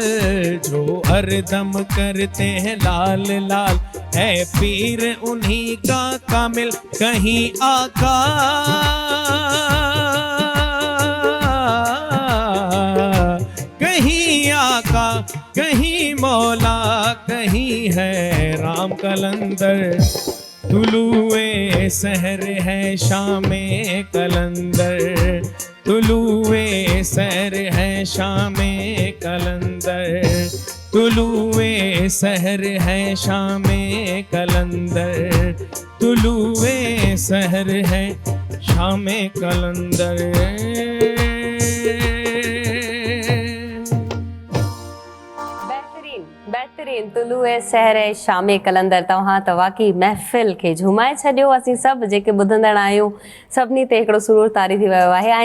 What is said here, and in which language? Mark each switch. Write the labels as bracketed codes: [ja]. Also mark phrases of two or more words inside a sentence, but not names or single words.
[hi] जो हर दम करते हैं लाल लाल, है पीर उन्हीं का कामिल। कहीं आका कहीं आका, कहीं मौला, कहीं है राम कलंदर। तुलुए सहर है शामे कलंदर। तुलुए सहर है शामे कलंदर। तुलुए सहर है शामे कलंदर। तुलुए सहर है शामे कलंदर। बेहतरीन तुलुए सहर शामे कलंदर। [sd] तव्हां त वाकई महफ़िल खे झुमाए छॾियो। असीं सभु जेके ॿुधंदड़ आहियूं सभिनी ते हिकिड़ो सुरूर तारी थी वियो आहे।